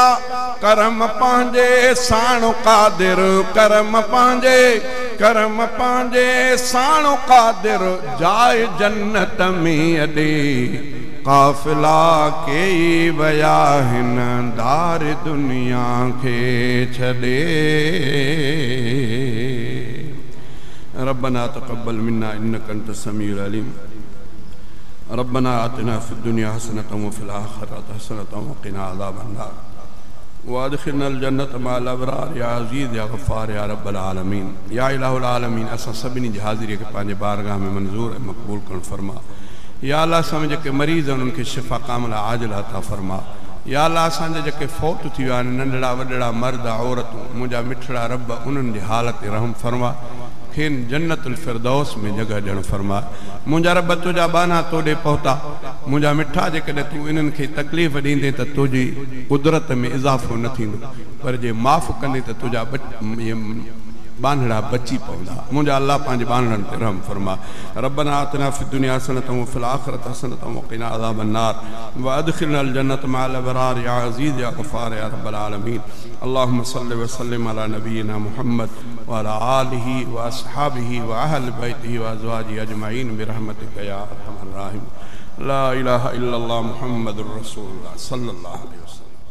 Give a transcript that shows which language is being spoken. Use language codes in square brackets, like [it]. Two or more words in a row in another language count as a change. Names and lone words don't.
[sd] करम पंहिंजे साणो कादिर करम पंहिंजे साणो कादिर जाए जन्नत में अॾे काफ़िला कई वया हिन दार दुनिया खे छॾे [ar] ربنا تقبل منا إنك أنت السميع العليم ربنا آتنا في الدنيا حسنة وفي الآخرة حسنة وقنا عذاب النار وأدخلنا الجنة مع الأبرار يا عزيز يا غفار يا رب العالمين يا إله العالمين [sd] असां सभिनी जी हाज़िरी खे पंहिंजे बारगाह में मंज़ूर ऐं मक़बूल करणु फरमा या अल्लाह असां जेके मरीज़ आहिनि उन्हनि खे शिफ़ा कामिला आजिला अता फरमा या अल्लाह असांजा जेके फ़ौत थी विया आहिनि नंढड़ा वॾड़ा मर्द औरतूं मुंहिंजा मिठड़ा रब उन्हनि जी हालत रहम फरमा खेन जन्नतुल फिरदौस में जगह ॾियणु फरमा मुंहिंजा रब तुंहिंजा बाना तोॾे पहुता मुंहिंजा मिठा जेकॾहिं तूं इन्हनि खे तकलीफ़ ॾींदे त तुंहिंजी कुदरत में इज़ाफ़ो न थींदो पर जे माफ़ कंदे त तुंहिंजा बानड़ा बची पवंदा मुंहिंजा अल्लाह पंहिंजे बानड़नि ते रहम फरमा [ar] ربنا آتنا في الدنيا حسنة وفي الآخرة حسنة وقنا عذاب النار وأدخلنا الجنة مع الأبرار يا عزيز يا غفار يا رب العالمين اللهم صل وسلم على نبينا محمد وعلى آله وأصحابه وأهل بيته وأزواجه أجمعين برحمتك يا أرحم الراحمين لا إله إلا الله محمد رسول الله صلى الله عليه وسلم.